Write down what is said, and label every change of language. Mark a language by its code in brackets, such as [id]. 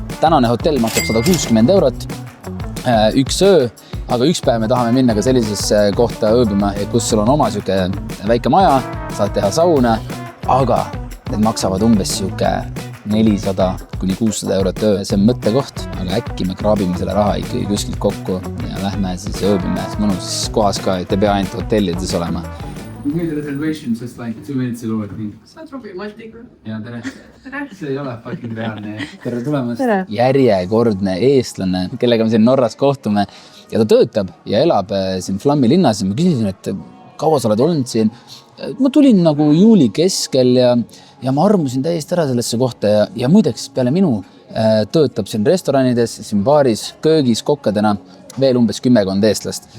[et] Tänane hotell maksab 160 €, üks öö, aga üks päev me tahame minna ka sellisesse kohta ööbima, kus sul on oma siuke väike maja, saad teha sauna, aga need maksavad umbes siuke 400 kuni 600 € öö. See on mõttekoht, aga äkki me kraabime selle raha ikkagi kuskilt kokku ja lähme siis ööbime mõnus kohas ka, et ei pea ainult hotellides olema. [en] We made a reservation just like 2 minutes ago, I think. [et] Sa oled Robi Maltiga. Ja, tere. See ei ole fucking reaalne. Tere tulemast. Järjekordne eestlane, kellega me siin Norras kohtume ja ta töötab ja elab siin Flammi linnas. Ma küsisin, et kaua sa oled olnud siin? Ma tulin nagu juuli keskel ja ma armusin täiesti ära sellesse kohta ja muideks peale minu töötab siin restoranides, siin baaris, köögis, kokkadena veel umbes 10 eestlast.